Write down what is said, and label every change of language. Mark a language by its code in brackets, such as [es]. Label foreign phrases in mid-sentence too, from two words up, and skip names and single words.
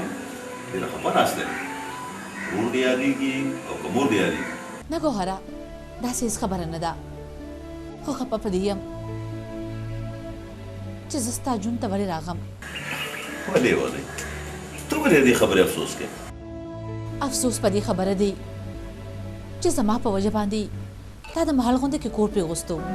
[ps] Mondi ali ki, o mondi ali. Nago hara, داسې هېڅ خبره نه ده خو خفه په دې یم چې زه ستا ژوند ته ولې راغم ولې ته ولې دې خبرې افسوس کوې افسوس په دې خبره دی چې زما په وجه باندې تا د محل غونډه کې کور پرېغوستو